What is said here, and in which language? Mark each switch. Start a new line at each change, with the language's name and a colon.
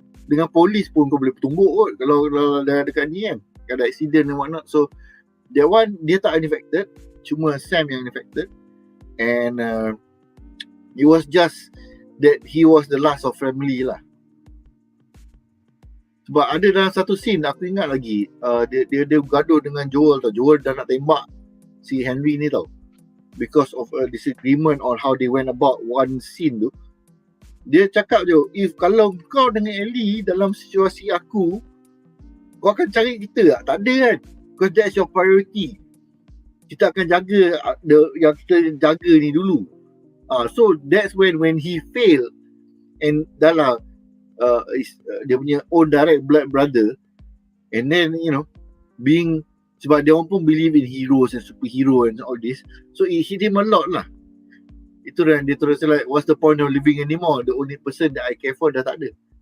Malay: Dengan polis pun kau boleh bertumbuk kot kalau dah dekat ni kan, ada
English: accident and whatnot. So that one,
Malay: dia tak infected, cuma Sam yang infected.
English: And it was just that he was the last of family
Malay: lah. Sebab ada dalam satu scene, aku ingat lagi, dia gaduh dengan Joel tau. Joel dah nak tembak si Henry ni tau.
English: because of a disagreement on how they went about one scene
Malay: tu, dia cakap je, if kalau kau dengan Ellie dalam situasi aku, kau akan cari kita tak? Tak ada kan?
English: Because that's your priority.
Malay: Kita akan jaga yang kita jaga ni dulu.
English: So that's when he failed, and
Malay: dah lah dia punya
English: own direct blood brother, and then being,
Malay: sebab dia orang pun
English: believe in heroes and superhero and all this, so it hit him a lot lah.
Malay: Itu dan dia terus
English: like, what's the point of living anymore? The only person that I care for
Malay: dah tak ada.